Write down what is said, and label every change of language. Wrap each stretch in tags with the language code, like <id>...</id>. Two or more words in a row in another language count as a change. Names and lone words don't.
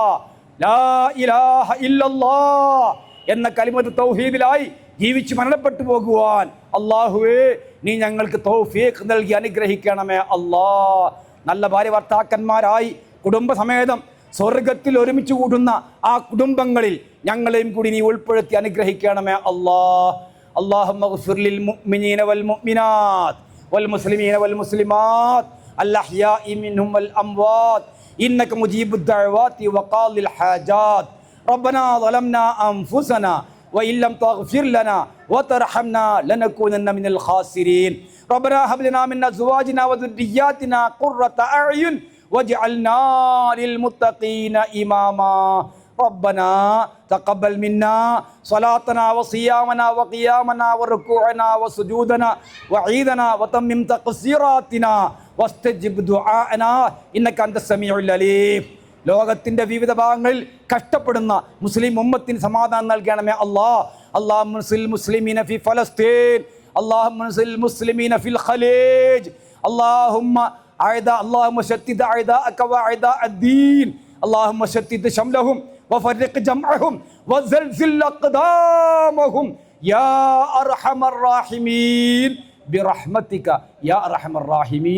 <ar>لا إله إلا الله</ar> <ml>എന്ന കലിമത്ത് തൗഹീദിലായി ജീവിച്ച് മരണപ്പെട്ടു പോകുവാൻ അല്ലാഹുവേ നീ ഞങ്ങൾക്ക് തൗഫീഖ് നൽകി അനുഗ്രഹിക്കണമേ അല്ലാ. നല്ല ഭാര്യ ഭർത്താക്കന്മാരായി കുടുംബസമേതം സ്വർഗത്തിൽ ഒരുമിച്ച് കൂടുന്ന ആ കുടുംബങ്ങളിൽ ഞങ്ങളെയും കൂടി നീ ഉൾപ്പെടുത്തി അനുഗ്രഹിക്കണമേ അല്ലാ.</ml> <ar>اللهم اغفر للمؤمنين والمؤمنات والمسلمين والمسلمات الأحياء منهم والأموات إنك مجيب الدعوات وقاضي الحاجات. ربنا ظلمنا أنفسنا وإن لم تغفر لنا وترحمنا لنكونن من الخاسرين. ربنا هب لنا من أزواجنا وذرياتنا قرة أعين واجعلنا للمتقين إماما. ربنا تقبل منا صلاتنا وصيامنا وقيامنا وركوعنا وسجودنا وعيدنا وتمم تقصيراتنا واستجب دعاءنا إنك أنت السميع العليم.</ar> <ml>ലോകത്തിന്റെ വിവിധ ഭാഗങ്ങളിൽ കഷ്ടപ്പെടുന്ന മുസ്ലിം ഉമ്മത്തിന് സമാധാനം നൽകണമേ അല്ലാഹ്.</ml> <ar>اللهم المسلمين في فلسطين، اللهم المسلمين في الخليج, اللهم شتت أعداءك وأعداء الدين، اللهم شتت شملهم وفرق جمعهم وزلزل أقدامهم يا أرحم الراحمين برحمتك يا أرحم الراحمين.</ar>